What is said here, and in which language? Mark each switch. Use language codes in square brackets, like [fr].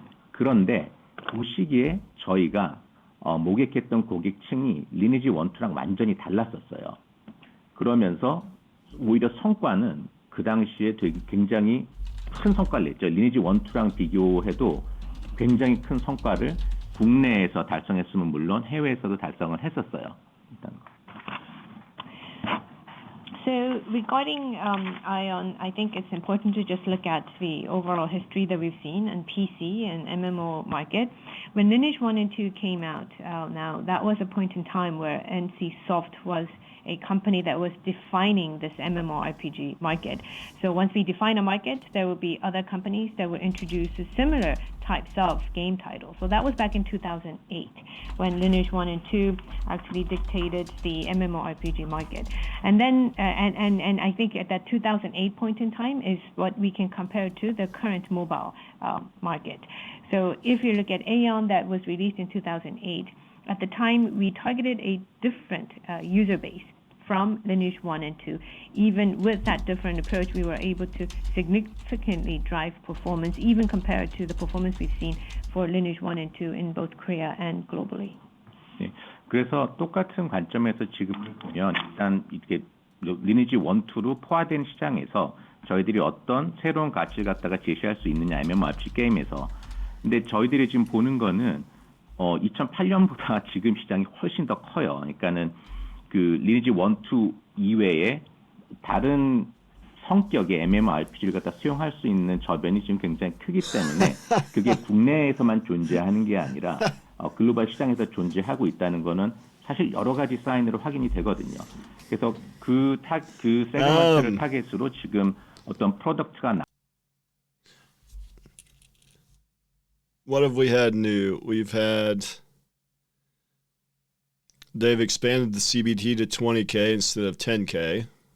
[ko] 그런데 그 시기에 저희가 모객했던 고객층이 리니지 1, 2랑 완전히 달랐었어요. 그러면서 오히려 성과는 그 당시에 되게 굉장히 큰 성과를 냈죠. 리니지 1, 2랑 비교해도 굉장히 큰 성과를 국내에서 달성했으면 물론 해외에서도 달성을 했었어요. 일단. [en] So regarding Ion, I think it's important to just look at the overall history that we've seen in PC and MMO market. When Lineage 1 and 2 came out, now that was a point in time where NCSoft was a company that was defining this MMORPG market. So once we define a market, there will be other companies that will introduce similar types of game titles. So that was back in 2008 when Lineage 1 and 2 actually dictated the MMORPG market. And then, and I think at that 2008 point in time is what we can compare to the current mobile market. So if you look at Aeon that was released in 2008, at the time we targeted a different user base from Lineage 1 and 2. Even with that different approach, we were able to significantly drive performance, even compared to the performance we've seen for Lineage 1 and 2 in both Korea and globally. [ko] 네, 그래서 똑같은 관점에서 지금 보면 일단 이렇게 리니지 1, 2로 포화된 시장에서 저희들이 어떤 새로운 가치를 갖다가 제시할 수 있느냐 MMORPG 게임에서. 근데 저희들이 지금 보는 거는 2008년보다 지금 시장이 훨씬 더 커요. 그러니까는 그 리니지 1, 2 이외에 다른 성격의 MMORPG를 갖다 수용할 수 있는 저변이 지금 굉장히 크기 때문에 그게 국내에서만 존재하는 게 아니라 글로벌 시장에서 존재하고 있다는 거는 사실 여러 가지 사인으로 확인이 되거든요. 그래서 그 세그먼트를 타겟으로 지금 어떤 프로덕트가 [en] What have we had new? We've had they've expanded the CBT to 20K instead of 10K.